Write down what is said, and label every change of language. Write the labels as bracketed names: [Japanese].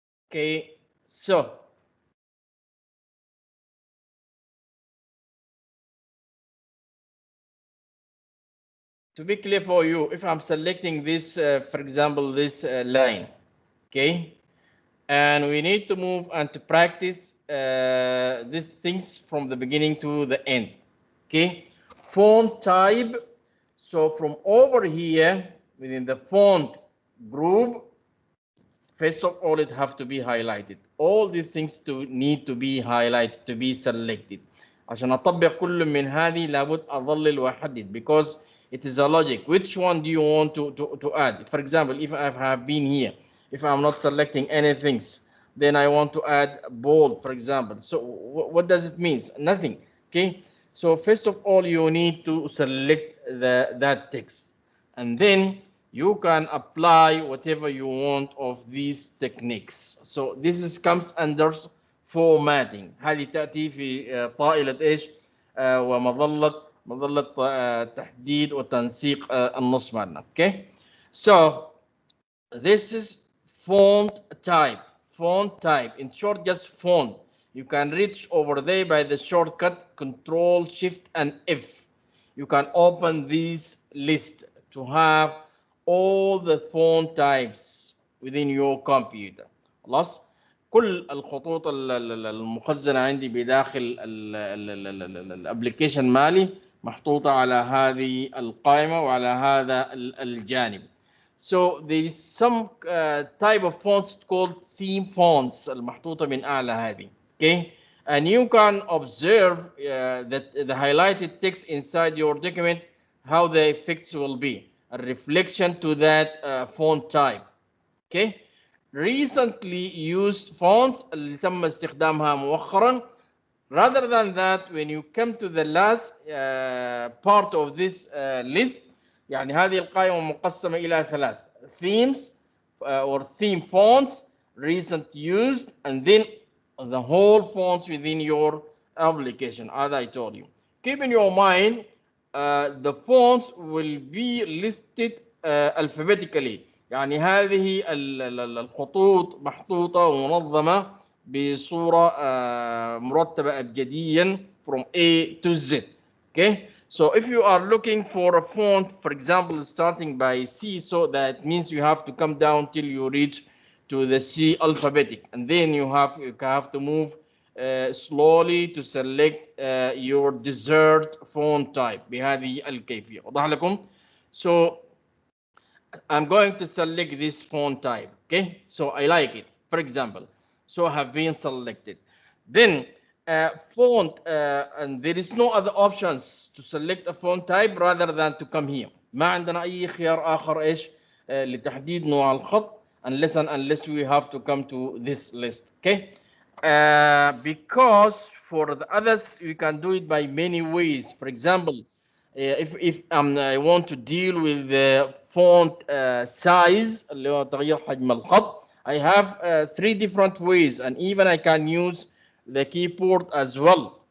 [English] Okay, so to be clear for you, if I'm selecting this, for example, this line, okay, and we need to move and to practice these things from the beginning to the end, okay, font type. So from over here within the font group, first of all, it have to be highlighted. All these things need to be highlighted, to be selected. [Arabic] عشان أطبق كل من هذه لابد أظلل وأحدد, [English] because it is a logic. Which one do you want to add? For example, if I have been here, if I'm not selecting anything, then I want to add bold, for example. So what does it mean? Nothing. Okay. So first of all, you need to select that text, and then you can apply whatever you want of these techniques. So this comes under formatting. [Arabic] هذه تأتي في طائلة إيش؟ ومظلة تحديد وتنسيق النص معنا. [English] Okay. So this is font type. Font type. In short, just font. You can reach over there by the shortcut Control Shift and F. You can open this list to have all the font types within your computer. [Arabic] خلاص. كل الخطوط المخزنة عندي بداخل الابلكيشن مالي محطوطة على هذه القائمة وعلى هذا الجانب. [English] So there is some type of fonts called theme fonts [Arabic] المحطوطة من أعلى هذه. [English] Okay, and you can observe that the highlighted text inside your document, how the effects will be a reflection to that font type. Okay, recently used fonts [Arabic] اللي تم استخدامها مؤخرا. [English] Rather than that, when you come to the last part of this list, [Arabic] يعني هذه القائمة مقسمة إلى ثلاث: [English] themes or theme fonts, recent used, and then the whole fonts within your application, as I told you. Keep in your mind, the fonts will be listed alphabetically. [Arabic] يعني هذه الخطوط محطوطة ومنظمة بصورة مرتبة أبجديا [English] from A to Z. Okay, so if you are looking for a font, for example, starting by C, so that means you have to come down till you reach to the C alphabetic, and then you have to move slowly to select your desired font type [Arabic] بهذه الكيفية. وضح لكم؟ [English] So I'm going to select this font type. Okay, so I like it, for example. So I have been selected. Then font, and there is no other options to select a font type rather than to come here. [Arabic] ما عندنا أي خيار آخر إيش لتحديد نوع الخط [English] unless we have to come to this list. Okay, because for the others we can do it by many ways. For example, if I want to deal with the font size [Arabic] اللي هو تغيير حجم الخط, [English] I have three different ways, and even I can use the keyboard as well.